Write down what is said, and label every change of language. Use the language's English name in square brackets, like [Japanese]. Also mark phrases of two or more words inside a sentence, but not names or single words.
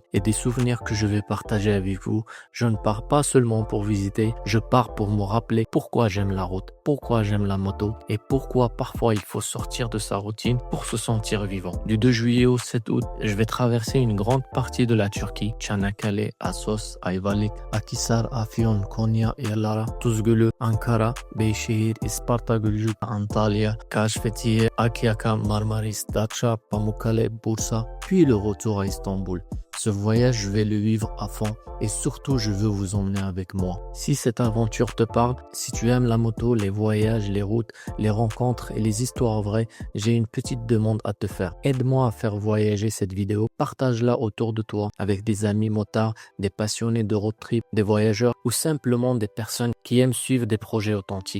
[French] Et des souvenirs que je vais partager avec vous. Je ne pars pas seulement pour visiter, je pars pour me rappeler pourquoi j'aime la route, pourquoi j'aime la moto et pourquoi parfois il faut sortir de sa routine pour se sentir vivant. Du 2 juillet au 7 août, je vais traverser une grande partie de la Turquie, Çanakkale, Assos, Ayvalık, Akhisar, Afyon, Konya, Yalara, Tuzgulu, Ankara, Beyşehir, Isparta, Gülcük, Antalya, Kaş, Fethiye, Akyaka, Marmaris, Datça, Pamukkale, Bursa, puis le retour à Istanbul. Ce voyage, je vais le vivre à fond et surtout, je veux vous emmener avec moi. Si cette aventure te parle, si tu aimes la moto, les voyages, les routes, les rencontres et les histoires vraies, j'ai une petite demande à te faire. Aide-moi à faire voyager cette vidéo. Partage-la autour de toi avec des amis motards, des passionnés de [English] road trip, [French] des voyageurs ou simplement des personnes qui aiment suivre des projets authentiques.